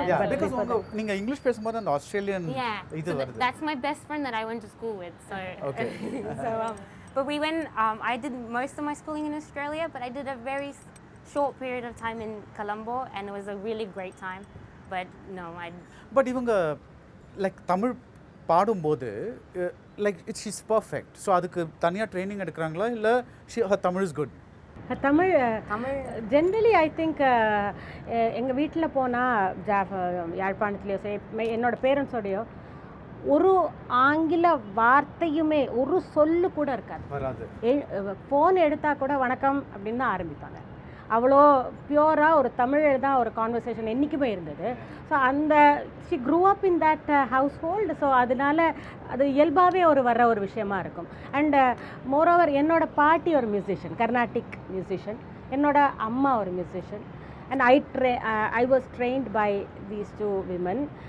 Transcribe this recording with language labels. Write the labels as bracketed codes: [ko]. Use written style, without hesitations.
[en] Yeah, because [ta] நீங்க English பேசும்போது அந்த ஆஸ்திரேலியன் இது வருது. [en] That's my best friend that I went to school with. So Okay. so but we went I did most of my schooling in Australia, but I did a very short period of time in Colombo and it was a really great time. But no, [ta] But இவங்க like Tamil பாடும்போது like [en] she's perfect. [ta] So அதுக்கு தனியாக training எடுக்கிறாங்களா இல்லை [en] her Tamil is good? [ta] Tamil generally [en] I think [ta] எங்கள் வீட்டில் போனால் யாழ்ப்பாணத்துலேயோ என்னோடய பேரண்ட்ஸோடையோ ஒரு ஆங்கில வார்த்தையுமே ஒரு சொல்லு கூட இருக்காது. வராது. ஃபோன் எடுத்தால் கூட வணக்கம் அப்படின்னு தான் ஆரம்பிப்பாங்க. அவ்வளோ பியூராக ஒரு தமிழ் தான் ஒரு கான்வர்சேஷன் என்றைக்குமே இருந்தது. ஸோ அந்த [en] She grew up in that household. [ta] So அதனால அது இயல்பாகவே வர்ற ஒரு விஷயமா இருக்கும். அண்ட் மோரோவர் என்னோட பாட்டி ஒரு மியூசிஷியன், கர்நாடிக் மியூசிஷியன். என்னோட அம்மா ஒரு musician. [en] And I was trained by these two women.